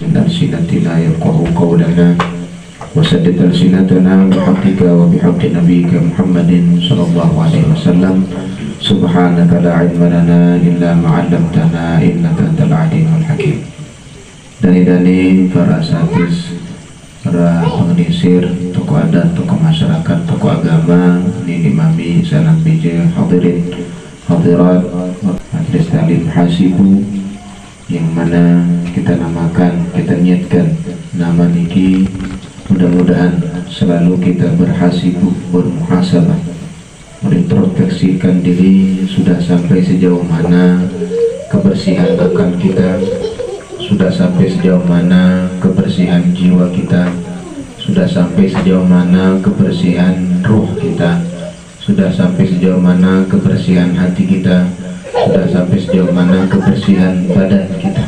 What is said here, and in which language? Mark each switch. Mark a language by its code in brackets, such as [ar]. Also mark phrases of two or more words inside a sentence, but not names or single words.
[ar] ألسنتنا يفقهوا قولنا وسدد ألسنتنا بحقك وبحق نبيك محمد صلى الله عليه وسلم سبحانك لا علم لنا إلا ما علمتنا إنك أنت العليم الحكيم. [id] Dani-dani para asatidz, para pengisir, tokoh adat, tokoh masyarakat, tokoh agama, nini mami, sanak bija, hadirin, hadirat, majelis taklim hasibu, yang mana kita namakan, kita niatkan nama niki, mudah-mudahan selalu kita berhasibu, bermuhasabah, mengintrospeksikan diri sudah sampai sejauh mana kebersihan akal kita, sudah sampai sejauh mana kebersihan jiwa kita, sudah sampai sejauh mana kebersihan ruh kita, sudah sampai sejauh mana kebersihan hati kita, sudah sampai sejauh mana kebersihan badan kita.